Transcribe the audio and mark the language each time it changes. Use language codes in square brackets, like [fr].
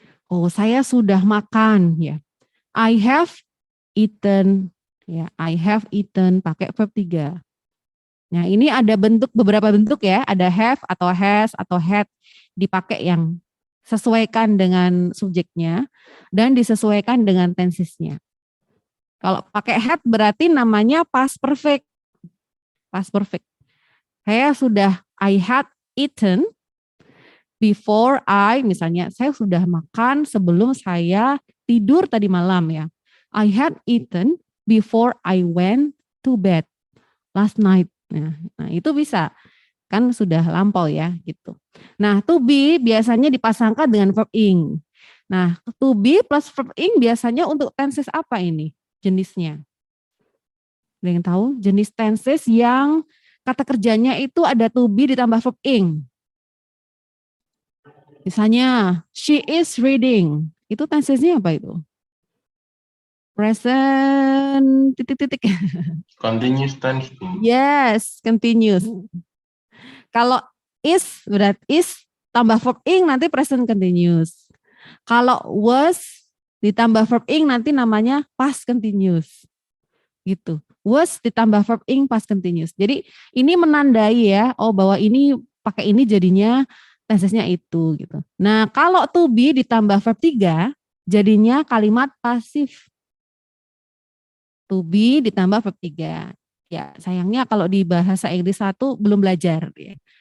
[id] Oh, saya sudah makan ya. [en] I have eaten [id] ya. [en] I have eaten [id] pakai [en] verb 3. [id] Nah, ini ada beberapa bentuk ya, ada have atau has atau had dipakai yang sesuaikan dengan subjeknya dan disesuaikan dengan tensesnya. Kalau pakai had berarti namanya past perfect. Past perfect. [en] I had eaten before [id] misalnya saya sudah makan sebelum saya tidur tadi malam ya. [en] I had eaten before I went to bed last night. [id] Nah itu bisa, kan sudah lampau ya gitu. Nah to be biasanya dipasangkan dengan verb ing. Nah to be plus verb ing biasanya untuk tenses apa ini jenisnya? Ada yang tahu jenis tenses yang kata kerjanya itu ada to be ditambah verb ing. Misalnya, [en] she is reading. [id] Itu tensesnya apa itu? Present titik-titik. [en] Continuous tense. Yes, continuous. [id] Kalau is berarti is tambah verb ing nanti present continuous. Kalau was ditambah verb ing nanti namanya past continuous. Gitu. Was ditambah verb ing past continuous. Jadi ini menandai ya, oh bahwa ini pakai ini jadinya tensesnya itu gitu. Nah, kalau to be ditambah verb 3 jadinya kalimat pasif. To be ditambah verb 3. Ya, sayangnya kalau di bahasa Inggris 1 belum belajar ya.